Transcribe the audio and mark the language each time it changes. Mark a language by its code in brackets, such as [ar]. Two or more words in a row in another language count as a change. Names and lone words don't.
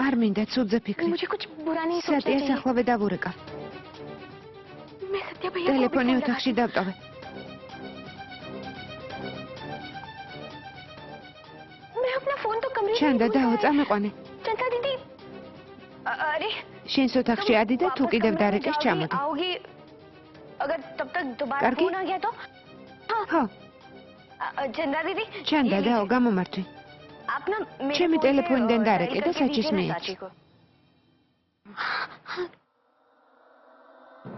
[ka] არ მინდა ცუდზე ფიქრი. [hi] मुझे कुछ बुरा नहीं सोचना [ka] სატიას [hi] चाहिए [ka] ახლავე დავურეკა. [hi] मैं सत्या भैया को भी [ka] ტელეფონი [hi] फोन [ka] ოთახში [hi] लगाती [ka] დავტოვე. [hi] हूँ। मैं अपना फोन तो कमरे में [ka] ჩანდა [hi] ही भूल [ka] დაო, [hi] गया है। [ka] წამეყვანე. [hi] चंदा दीदी अरे [ka] შენს ოთახში ადი და თუ [hi] वापस [ka] კიდევ [hi] कमरे में [ka] დარეკეს [hi] जाओगी, [ka] ჩამოდი. [hi] आओगी अगर तब तक दोबारा करगी? फोन आ गया तो [ka] ხო, [hi] चंदा दीदी [ka] ჩანდა [hi] ये [ka] დაო, [hi] लीजिए। [ka] გამომართვი. [hi] आप ना मेरे [ka] ჩემი [hi] फोन से, [ka] ტელეფონიდან [hi] डायल [ka] დარეკე და [hi] करके [ka] საჩის [hi] दीजिए ना [ka] მიეც. [hi] चाची को